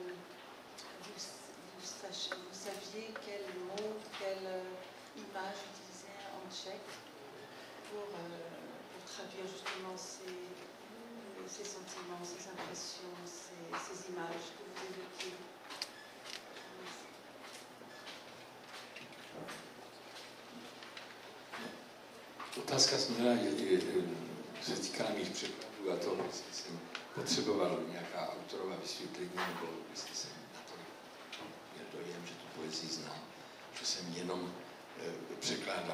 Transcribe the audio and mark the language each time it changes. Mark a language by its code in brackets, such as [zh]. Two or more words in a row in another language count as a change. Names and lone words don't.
[fr] vous saviez quel mot, quelle image utiliser en tchèque pour traduire justement ces sentiments, ces impressions, ces images que vous évoquez. [cs] Otázka směla se týká mých překladů a toho, jestli jsem potřeboval nějaká autorová vysvětlení, nebo jestli jsem na to měl dojem, že tu poezii znám, že jsem jenom překládal.